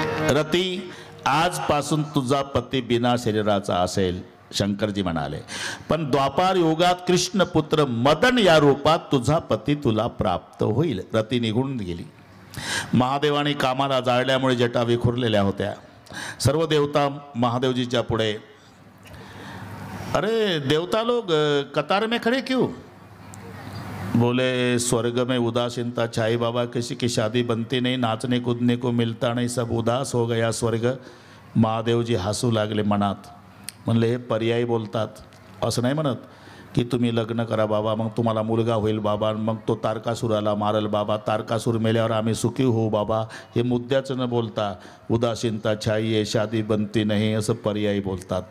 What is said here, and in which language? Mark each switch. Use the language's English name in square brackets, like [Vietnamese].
[Marathi] रती, आजपासून तुझा पती बिना शरीराचा असेल, शंकरजी म्हणाले. पण द्वापार युगात कृष्णपुत्र मदन या रूपात तुझा पती तुला प्राप्त होईल. रती निघून गेली. महादेवाने कामाला जाळल्यामुळे जटा विखुरलेल्या होत्या. सर्व देवता महादेवजीच्या पुढे, [Hindi] अरे देवता लोग कतार में खड़े क्यों? बोले स्वर्ग में उदासीनता छाई बाबा, किसी की शादी बनती नहीं, नाचने कूदने को मिलता नहीं, सब उदास हो गया स्वर्ग. [Marathi] महादेवजी हसू लागले मनात. म्हणले हे पर्यायी बोलतात. असं नाही म्हणत की तुम्ही लग्न करा बाबा, मग तुम्हाला मुलगा होईल बाबा, मग तो तारकासुराला मारल बाबा, तारकासूर मेल्यावर आम्ही सुखी होऊ बाबा. हे मुद्द्याचं न बोलता [Hindi] उदासीनता छाई है शादी बनती नहीं [Marathi] असं पर्यायी बोलतात.